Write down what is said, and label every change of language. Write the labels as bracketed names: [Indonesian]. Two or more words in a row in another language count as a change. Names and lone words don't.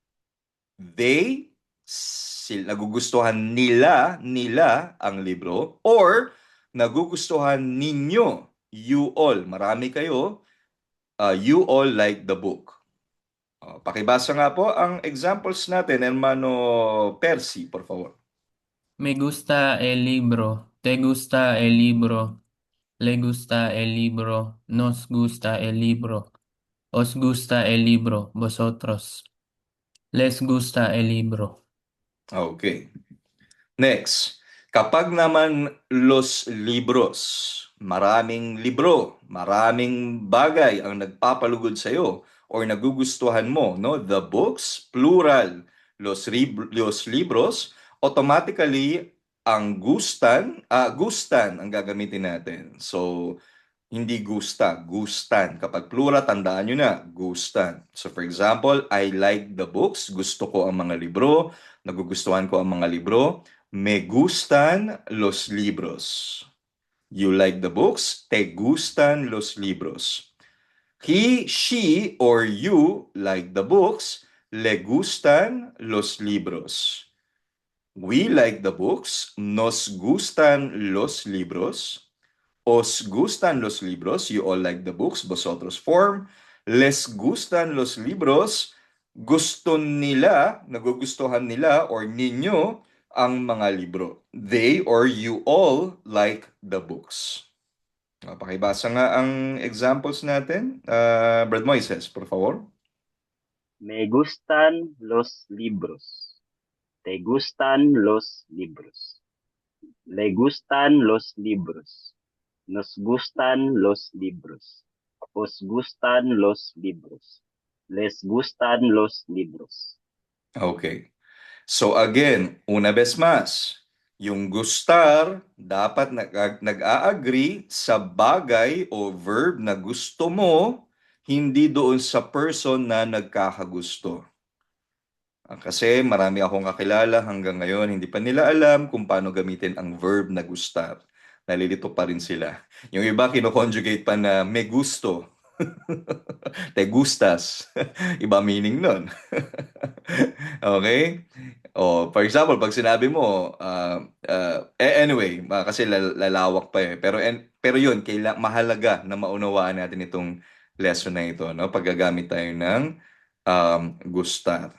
[English] They, [Filipino] nagugustuhan nila ang libro, or nagugustuhan ninyo, [English] you all, [Filipino] marami kayo, [English] you all like the book. [Filipino] Pakibasa nga po ang examples natin, [Spanish] hermano Percy, por favor. Me gusta el libro, te gusta el libro, le gusta el libro, nos gusta el libro, os gusta el libro, vosotros, les gusta el libro. [English] Okay. [Filipino] Next, kapag naman [Spanish] los libros, [Filipino] maraming libro, maraming bagay ang nagpapalugod sa iyo or nagugustuhan mo, no? [English] The books, [Spanish] plural, los libros, [Filipino] automatically ang gustan ang gagamitin natin. So, hindi gusta, gustan. Kapag plural, tandaan nyo na, [Spanish] gustan. [English] So for example, I like the books. [Filipino] Gusto ko ang mga libro. Nagugustuhan ko ang mga libro. [Spanish] Me gustan los libros. [English] You like the books. [Spanish] Te gustan los libros. [English] He, she, or you like the books. [Spanish] Le gustan los libros. [English] We like the books. [Spanish] Nos gustan los libros. Os gustan los libros, [English] you all like the books, [Spanish] vosotros form. Les gustan los libros, [Filipino] gusto nila, nagugustuhan nila, or ninyo, ang mga libro. [English] They or you all like the books. [Filipino] Pakibasa nga ang examples natin. Brad Moises, [Spanish] por favor. Me gustan los libros. Te gustan los libros. Le gustan los libros. Nos gustan los libros. Os gustan los libros. Les gustan los libros. [English] Okay. So again, [Spanish] una vez más, [Filipino] yung gustar dapat nag-a-agree sa bagay o verb na gusto mo, hindi doon sa person na nagkakagusto. Kasi marami akong kakilala hanggang ngayon, hindi pa nila alam kung paano gamitin ang verb na gustar. Nalilito pa rin sila. Yung iba kino-conjugate pa na [Spanish] me gusto. Te gustas. [Filipino] Iba meaning nun. Okay? [English] For example, [Filipino] pag sinabi mo, anyway, kasi lalawak pa eh. Pero yun, mahalaga na maunawaan natin itong lesson na ito, no? Paggagamit tayo ng gustar.